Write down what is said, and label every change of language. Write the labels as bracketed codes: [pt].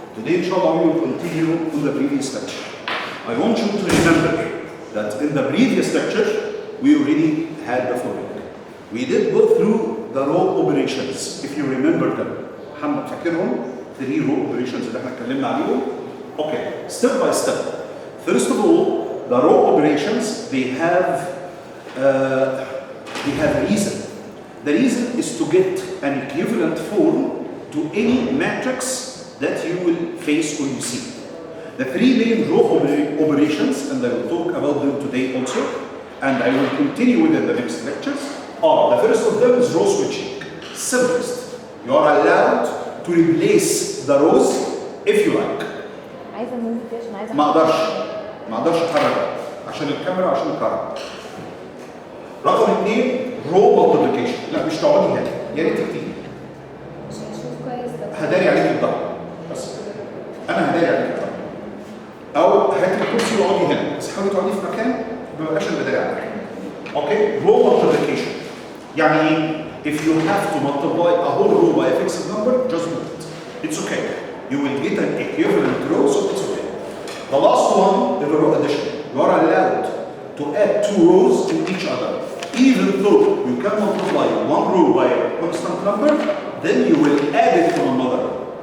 [en] Today, inshallah, we will continue in the previous lecture. I want you to remember that in the previous lecture, we already had the following. We did go through the row operations, if you remember them. [ar] محمد فاكرهم؟ 3 [en] row operations [ar] اللي احنا اتكلمنا عليهم. [en] Okay, step by step. First of all, the row operations, they have a reason. The reason is to get an equivalent form to any matrix that you will face when you see. The 3 main row operations, and I will talk about them today also, and I will continue within the next lectures, are the first of them is row switching. Simplest. You are allowed to replace the rows if you like. [ar] عايزه الموفي عشان عايزه ما اقدرش اتحرك عشان الكاميرا عشان الكهرباء. رقم 2 [en] Row multiplication. [ar] لا مش تقعدي هنا، يا ريت تكتبي. مش هشوف كويس هداري عليك الضغط بس. انا هداري عليك الضغط. او هاتي الكرسي واقعدي هنا، بس حاولي تقعدي في مكان ما بقاش انا بداري عليك. اوكي؟ [en] Row multiplication. يعني if you have to multiply a whole row by a fixed number, just do it. It's okay. You will get an equivalent row, so it's okay. The last one is the row addition. You are allowed to add 2 rows to each other. Even though you can multiply one row by a constant number, then you will add it to another row.